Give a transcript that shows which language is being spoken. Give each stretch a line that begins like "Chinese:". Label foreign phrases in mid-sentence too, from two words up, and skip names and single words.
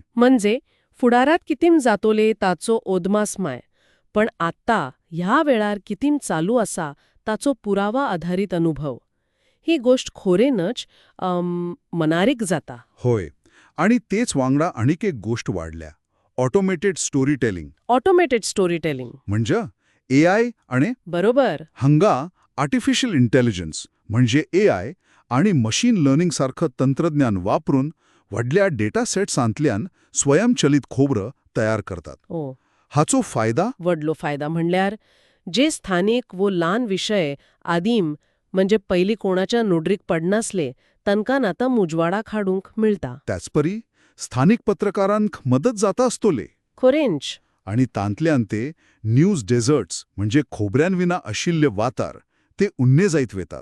Konkani: म्हणजे फुडारात कितीं जातोले ताचो ओदमास माय, पण आत्ता ह्या वेळार कितीं चालू असा ताचो पुरावा आधारित अनुभव. ही गोष्ट खोरेनच मनारीक जाता. होय. आणि तेच वांगडा आणीक एक गोष्ट वाढल्या,
English: automated story telling. automated story telling
Konkani: म्हणजे AI आणि बरोबर. हंगा
English: artificial intelligence
Konkani: म्हणजे AI आणि
English: machine learning
Konkani: सारखं तंत्रज्ञान वापरून व्हडल्या डेटा सेट्सांतल्यान स्वयंचलित खोबरं तयार करतात. ओ. हाचो फायदा? वडलो फायदा म्हणल्यार जे स्थानिक वो ल्हान विषय आदीम म्हणजे पयलीं कोणाच्या नोडरीक पडनासले तांकां आतां मुजवाडाक हाडूंक मिळता. त्याचपरी स्थानिक पत्रकारांक मदत जाता आसतोले. खोरेंच. आणि तांतल्यान ते
English: news deserts
Konkani: म्हणजे खोबऱ्यान विना आशिल्ले वातार ते उन्ने जायत वेतात.